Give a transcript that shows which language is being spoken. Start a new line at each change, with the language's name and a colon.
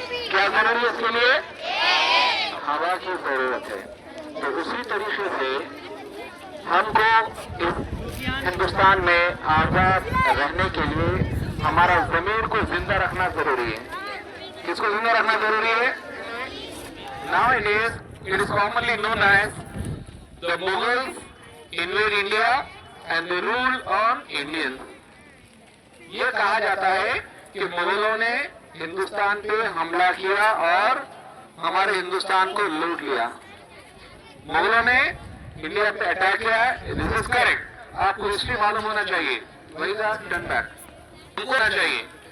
Hindi: क्या जरूरी है इसके लिए? हवा की जरूरत है। तो उसी तरीके से हमको इस हिंदुस्तान में आजाद रहने के लिए हमारा जमीन को जिंदा रखना जरूरी है। किसको जिंदा रखना जरूरी है?
English: Nowadays, it is commonly known as the Mughals invade India and they rule on Indians.
Hindi: ये कहा जाता है कि मुगलों ने हिंदुस्तान पे हमला किया और हमारे हिंदुस्तान को लूट लिया। मुगलों ने इंडिया पे अटैक किया।
English: This is correct.
Hindi: आपको हिस्ट्री मालूम होना चाहिए। वही टर्न बैक होना चाहिए।